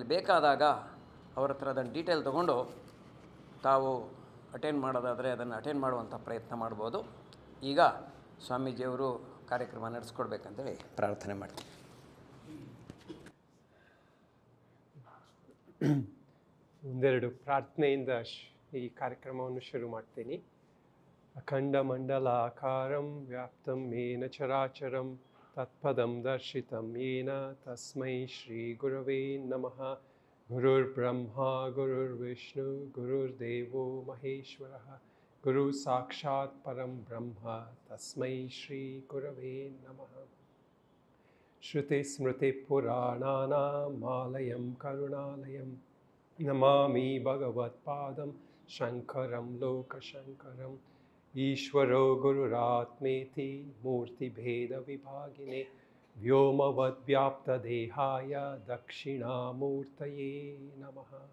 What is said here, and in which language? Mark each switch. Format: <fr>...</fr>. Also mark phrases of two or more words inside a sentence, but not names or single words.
<kn>ಆಮೇಲೆ ಬೇಕಾದಾಗ ಅವ್ರ ಹತ್ರ ಅದನ್ನು ಡೀಟೇಲ್ ತೊಗೊಂಡು ತಾವು ಅಟೆಂಡ್ ಮಾಡೋದಾದರೆ ಅದನ್ನು ಅಟೆಂಡ್ ಮಾಡುವಂಥ ಪ್ರಯತ್ನ ಮಾಡ್ಬೋದು. ಈಗ ಸ್ವಾಮೀಜಿಯವರು ಕಾರ್ಯಕ್ರಮ ನಡೆಸ್ಕೊಡ್ಬೇಕಂತೇಳಿ ಪ್ರಾರ್ಥನೆ ಮಾಡ್ತೀನಿ. ಒಂದೆರಡು ಪ್ರಾರ್ಥನೆಯಿಂದ ಈ ಕಾರ್ಯಕ್ರಮವನ್ನು ಶುರು ಮಾಡ್ತೀನಿ.</kn> <sa>ಅಖಂಡ ಮಂಡಲಾಕಾರಂ ವ್ಯಾಪ್ತಂ ಯೇನ ಚರಾಚರಂ ತತ್ಪದಂ ದರ್ಶಿತಂ ಯೇನ ತಸ್ಮೈ ಶ್ರೀ ಗುರವೇ ನಮಃ. ಗುರುರ್ಬ್ರಹ್ಮ ಗುರುರ್ವಿಷ್ಣು ಗುರುರ್ದೇವೋ ಮಹೇಶ್ವರಃ ಗುರು ಸಾಕ್ಷಾತ್ ಪರಂ ಬ್ರಹ್ಮ ತಸ್ಮೈ ಶ್ರೀ ಗುರವೇ ನಮಃ. ಶ್ರುತಿ ಸ್ಮೃತಿ ಪುರಾಣಾನಾಮಾಲಯಂ ಕರುಣಾಲಯಂ ನಮಾಮಿ ಭಗವತ್ಪಾದಂ ಶಂಕರಂ ಲೋಕಶಂಕರಂ. ಈಶ್ವರೋ ಗುರುರಾತ್ಮೇತಿ ಮೂರ್ತಿಭೇದ ವಿಭಾಗಿನೇ ವ್ಯೋಮವದ್ವ್ಯಾಪ್ತದೇಹಾಯ ದಕ್ಷಿಣಾಮೂರ್ತಯೇ ನಮಃ.</sa>